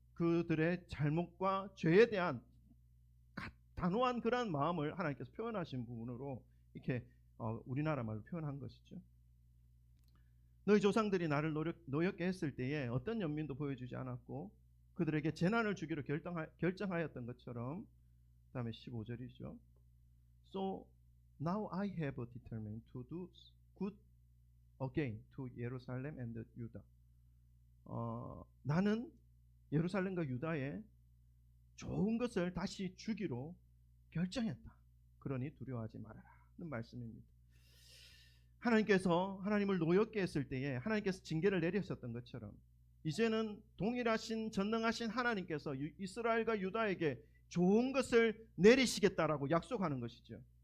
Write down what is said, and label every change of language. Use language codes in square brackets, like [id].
[ko] 그들의 잘못과 죄에 대한 단호한 그런 마음을 하나님께서 표현하신 부분으로 이렇게 우리나라 말로 표현한 것이죠. 너희 조상들이 나를 노엽게 했을 때에 어떤 연민도 보여주지 않았고 그들에게 재난을 주기로 결정하였던 것처럼. 그 다음에 15절이죠. [en] So now I have determined to do good again to Jerusalem and Judah. [ko] 나는 예루살렘과 유다에 좋은 것을 다시 주기로 결정했다. 그러니 두려워하지 말아라 는 말씀입니다. 하나님께서 하나님을 노엽게 했을 때에 하나님께서 징계를 내리셨던 것처럼 이제는 동일하신 전능하신 하나님께서 이스라엘과 유다에게 좋은 것을 내리시겠다라고 약속하는 것이죠.